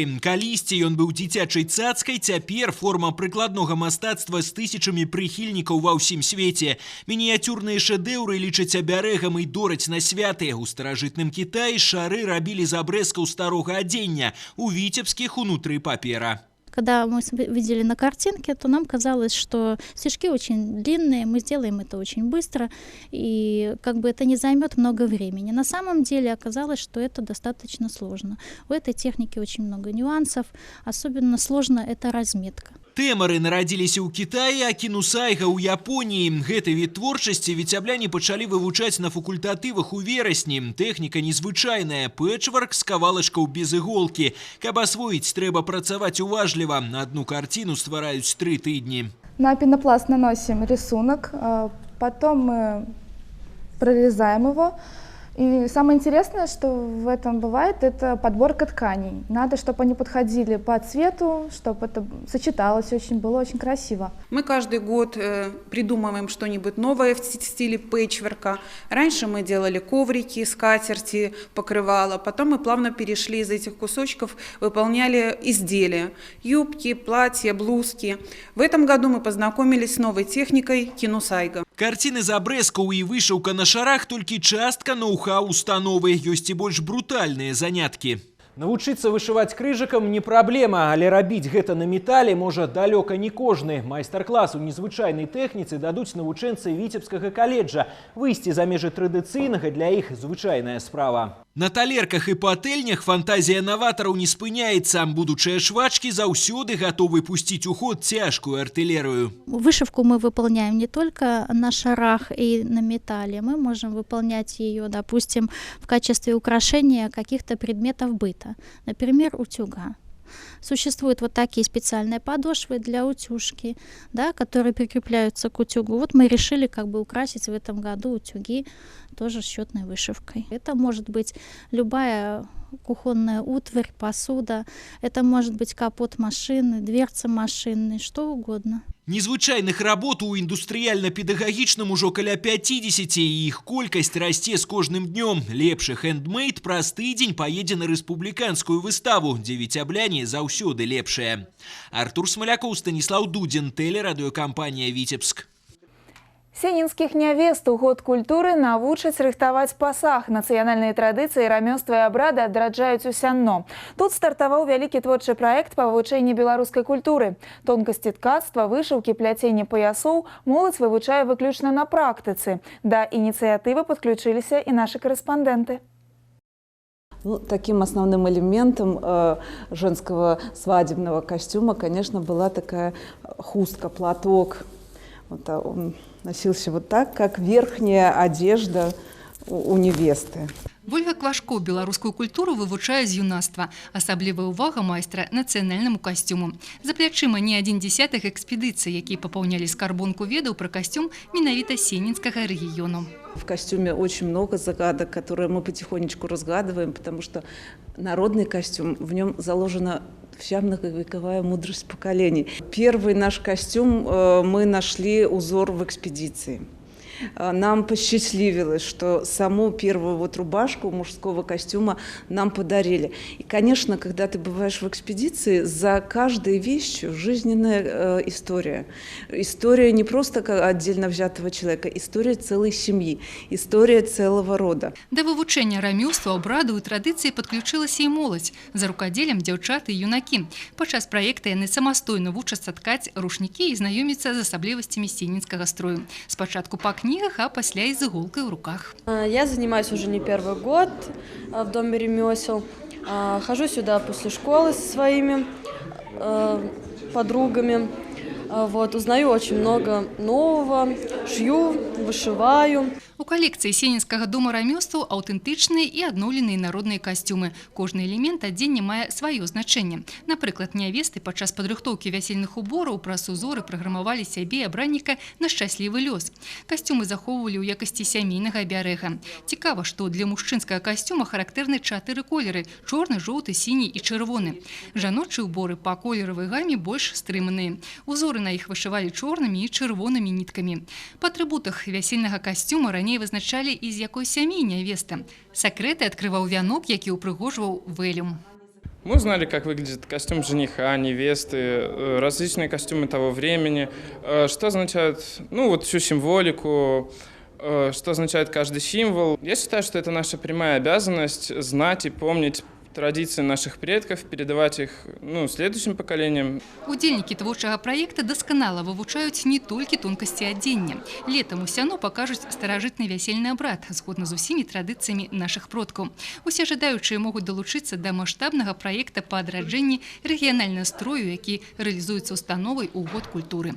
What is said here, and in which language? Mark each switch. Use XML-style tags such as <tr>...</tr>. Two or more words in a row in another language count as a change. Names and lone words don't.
<be>Калісьці ён быў дзіцячай цацкай, цяпер форма прыкладнога мастацтва з тысячамі прыхільнікаў ва ўсім свеце. Мініяцюрныя шэдэўры лічаць абярэгам і дораць на святы. У старажытным Кітаі шары рабілі з абрэзкаў старога адзення, у віцебскіх унутры папера.</be> <ru>Когда мы видели на картинке, то нам казалось, что стежки очень длинные, мы сделаем это очень быстро, и как бы это не займет много времени. На самом деле оказалось, что это достаточно сложно. У этой техники очень много нюансов, особенно сложно это разметка.</ru> <be>Тэмары нарадзіліся ў Кітаі, а кінусайга ў Японіі. Гэты від творчасці віцябляне пачалі вывучаць на факультатывах у верасні. Тэхніка незвычайная, пэтчворк з кавалачкаў без іголкі. Каб асвоіць, трэба працаваць уважліва.</be> <ru>Одну картину</ru> <be>ствараюць 3 тыдні.</be> <ru>На пенопласт наносим рисунок, потом мы прорезаем его. И самое интересное, что в этом бывает, это подборка тканей. Надо, чтобы они подходили по цвету, чтобы это сочеталось очень, было очень красиво. Мы каждый год придумываем что-нибудь новое в стиле пэтчворка. Раньше мы делали коврики, скатерти, покрывала. Потом мы плавно перешли из этих кусочков, выполняли изделия. Юбки, платья, блузки. В этом году мы познакомились с новой техникой кінусайга.</ru> <be>Карціны з абрэзкаў і вышыўка на шарах толькі частка ноу-хау установы, ёсць і больш брутальныя заняткі. Навучыцца вышываць крыжыкам не праблема, але рабіць гэта на метале можа далёка не кожны. Майстар-клас у незвычайнай тэхніцы дадуць навучэнцы Віцебскага каледжа. Выйсці за межы традыцыйнага для іх звычайная справа. На талерках і патэльнях фантазія наватараў не спыняецца. Будучыя швачкі заўсёды гатовы пусціць у ход цяжкую артылерыю.</be> <ru>Вышивку мы выполняем не только на шарах и на металле. Мы можем выполнять ее, допустим, в качестве украшения каких-то предметов быта. Например, утюга. Существуют вот такие специальные подошвы для утюжки, да, которые прикрепляются к утюгу. Вот мы решили как бы украсить в этом году утюги тоже счетной вышивкой. Это может быть любая кухонная утварь, посуда, это может быть капот машины, дверца машины, что угодно.</ru> <be>Незвычайных работ у індустрыяльна-педагагічным ужо каля 50, і іх колькасць расце з кожным днём. Лепшы хендмейд праз тыдзень паедзе на рэспубліканскую выставу, дзе віцябляне заўсёды лепшыя. Артур Смалякоў, Станіслаў Дудзін, тэлерадыёкампанія «Віцебск». Сенінскіх нявест у год культуры навучаць рыхтаваць пасаг. Нацыянальныя традыцыі, рамёствы і абрады адраджаюць у сянно. Тут стартаваў вялікі творчы праект па вывучэнні беларускай культуры. Тонкасці ткацтва, вышыўкі, пляцення паясоў моладзь вывучае выключна на практыцы. Да ініцыятывы падключыліся і нашы корэспандэнты.</be> <ru>Таким основным элементом женского свадебного костюма, конечно, была такая хустка, платок. Вот он носился вот так, как верхняя одежда у невесты.</ru> <be>Вольга Квашко беларускую культуру вывучае з юнацтва. Асаблівая ўвага майстра нацыянальнаму касцюму. За плячыма не адзін дзесятых экспедыцый, якія папаўнялі скарбонку ведаў пра касцюм менавіта сенінскага рэгіёну.</be> <ru>В костюме очень много загадок, которые мы потихонечку разгадываем, потому что народный костюм, в нем заложена вся многовековая мудрость поколений. Первый наш костюм мы нашли узор в экспедиции. Нам посчастливилось, что саму первую вот рубашку мужского костюма нам подарили. И, конечно, когда ты бываешь в экспедиции, за каждой вещью жизненная история. История не просто отдельно взятого человека, история целой семьи, история целого рода.</ru> <be>Да вывучэння рамёстваў, абраду і традыцыі падключылася і моладзь. За рукадзелем дзяўчаты і юнакі. Падчас праекта яны самастойна вучацца ткаць рушнікі і знаёміцца з асаблівасцямі сенінскага строю. Спачатку па</be> <ru>книгах, а после с иголкой в руках. Я занимаюсь уже не первый год в Доме ремесел. Хожу сюда после школы со своими подругами. Вот, узнаю очень много нового, шью, вышиваю.</ru> <be>У калекцыі Сенінскага дома рамёстваў аўтэнтычныя і адноўленыя народныя касцюмы. Кожны элемент адзення мае сваё значэнне. Напрыклад, нявесты падчас падрыхтоўкі вясельных убораў праз узоры праграмавалі сябе і абранніка на шчаслівы лёс. Касцюмы захоўвалі ў якасці сямейнага абярэга. Цікава, што для мужчынскага касцюма характэрны 4 колеры – чорны, жоўты, сіні і чырвоны. Жаночыя уборы па колеравай гаме больш стрыманыя. Узоры на іх вышывалі чорнымі і чырвонымі ніткамі. Па атрыбутах вясельнага касцюма раней вызначалі, з якой сям'і нявеста. Сакрэты адкрываў вянок, які упрыгожваў вэлюм.</be> <ru>Мы узнали, как выглядит костюм жениха, невесты, различные костюмы того времени, что означает, всю символику, что означает каждый символ. Я считаю, что это наша прямая обязанность знать и помнить традиции наших предков, передавать их следующим поколениям.</ru> <be>Удзельнікі творчага праекта дасканала вывучаюць не толькі тонкасці адзення. Летам у сяно пакажуць старажытны вясельны абрад, згодна з усімі традыцыямі нашых продкаў. Усе жадаючыя могуць далучыцца да маштабнага праекта па адраджэнні рэгіянальнага строю, які рэалізуецца установай у год культуры.</be>